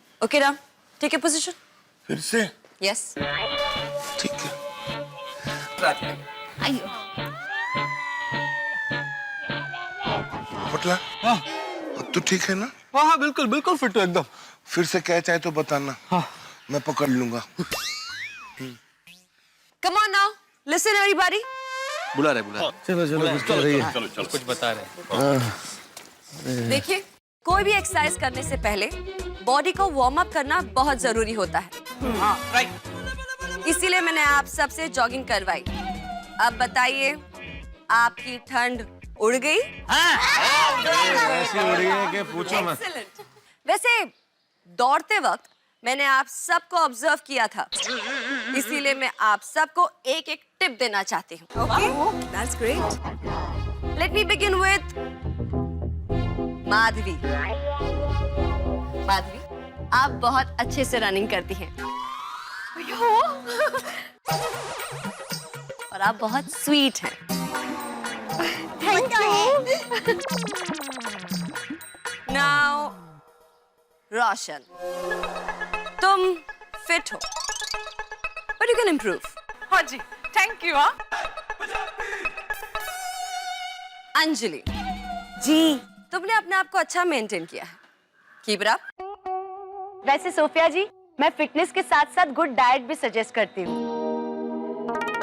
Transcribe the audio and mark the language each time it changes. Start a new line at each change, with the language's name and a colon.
English: Okay Ram, take your position.
Hindi: फिर से
English: Yes.
Hindi: ठीक है। आइयो। पोपटलाल, अब तो ठीक है ना? हाँ हाँ बिल्कुल बिल्कुल फिट हो एकदम। फिर से कैच आए तो बताना। हाँ मैं पकड़ लूंगा।
English: Come on now, listen everybody.
Hindi: बुला रहे। चलो कुछ बता रहे। देखिए, कोई भी एक्सरसाइज करने से पहले बॉडी को वार्म अप करना बहुत जरूरी होता है। इसीलिए मैंने आप सबसे जॉगिंग करवाई। अब बताइए, आपकी ठंड उड़ गई? ऐसी हो रही है कि पूछो मत।
English: Excellent.
Hindi: वैसे दौड़ते वक्त मैंने आप सबको ऑब्जर्व किया था, इसीलिए मैं आप सबको एक-एक टिप देना चाहती हूँ।
English: Okay? That's great. Let me begin with Madhavi.
Hindi: Madhavi, आप बहुत अच्छे से रनिंग करती हैं। और आप बहुत स्वीट हैं।
English: Thank you. Now, Roshan,
Hindi: तुम फिट हो,
English: but you can improve.
Hindi: हाँ जी,
English: thank you।
Hindi: अंजलि जी, तुमने अपने आप को अच्छा मेंटेन किया है।
English: Keep it up.
Hindi: वैसे सोफिया जी, मैं फिटनेस के साथ साथ गुड डाइट भी सजेस्ट करती हूँ।